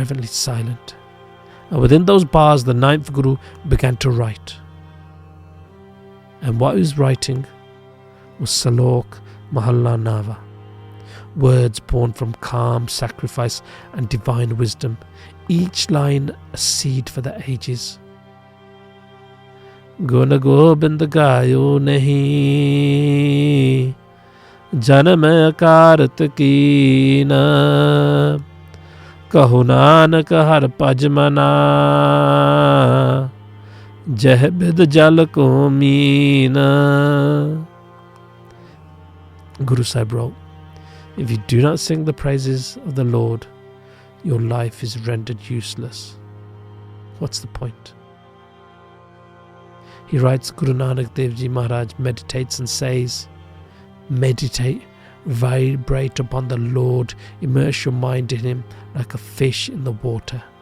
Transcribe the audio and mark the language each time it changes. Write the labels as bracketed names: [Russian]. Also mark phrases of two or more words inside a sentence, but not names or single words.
[English] And within those bars, the 9th Guru began to write. And what he was writing was Salok Mahalla Nava, words born from calm sacrifice and divine wisdom, each line a seed for the ages. [Punjabi] ਗੁਨ ਗੋਬਿੰਦ ਗਾਇਓ ਨਹੀ, ਜਨਮ ਅਕਾਰਥ ਕੀਨਾ, ਕਹੋ ਨਾਨਕ ਹਰ ਭਜ ਮਨਾ, ਜਿਹ ਬਿਧ ਜਲ ਕੋ ਮੀਨਾ. [English] Guru Sahib wrote, if you do not sing the praises of the Lord, your life is rendered useless. What's the point? He writes, Guru Nanak Dev Ji Maharaj meditates and says, meditate, vibrate upon the Lord, immerse your mind in Him like a fish in the water.